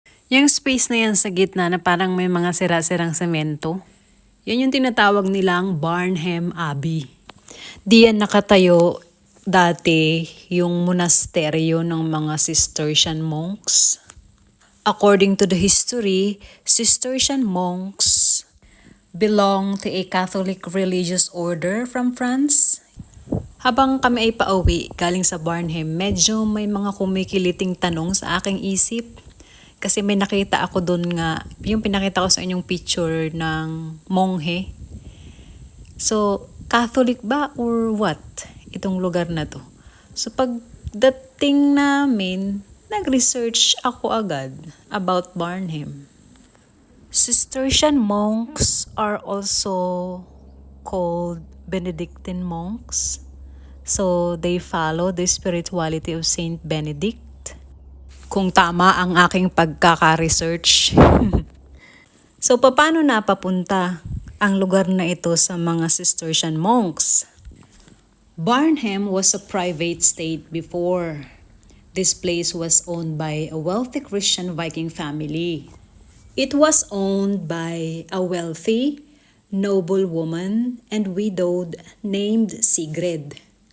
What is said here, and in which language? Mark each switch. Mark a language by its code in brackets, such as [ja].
[tl] Yung space na yan sa gitna na parang may mga sira-sirang semento, yan yung tinatawag nilang Barnham Abbey. Diyan nakatayo dati yung monasteryo ng mga Cistercian monks. [en] According to the history, Cistercian monks belong to a Catholic religious order from France. [tl] Habang kami ay pauwi galing sa Barnham, medyo may mga kumikiliting tanong sa aking isip. Kasi may nakita ako doon nga, yung pinakita ko sa inyong picture ng monghe. So, Catholic ba [en] or what? [tl] Itong lugar na to. So, pagdating namin, nag-research ako agad about Barnham. [en] Cistercian monks are also called Benedictine monks. So, they follow the spirituality of Saint Benedict. [tl] Kung tama ang aking pagkaka-research. So, paano napapunta ang lugar na ito sa mga Cistercian monks? [en] Barnham was a private state before. This place was owned by a wealthy Christian Viking family. It was owned by a wealthy, noble woman and widowed named Sigrid.